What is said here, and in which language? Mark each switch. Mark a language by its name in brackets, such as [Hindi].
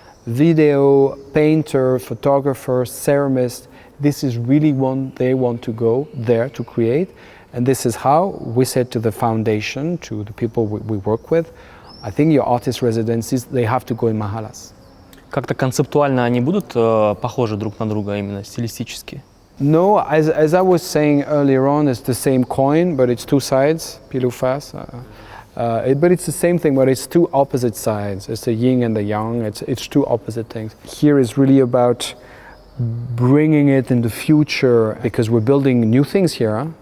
[English] Video, painter, photographer, ceramist, this is really one they want to go there to create. And this is how we said to the foundation, to the people we work with, I think your artist residencies, they have to go in mahalas. [Russian] Как-то концептуально они будут похожи друг на друга, именно стилистически? [English] No, as I was saying earlier on, it's the same coin, but it's 2 sides, [French] pile ou face. [English] But it's the same thing, but it's 2 opposite sides. It's the yin and the yang, it's 2 opposite things. Here is really about bringing it in the future, because we're building new things here. Huh?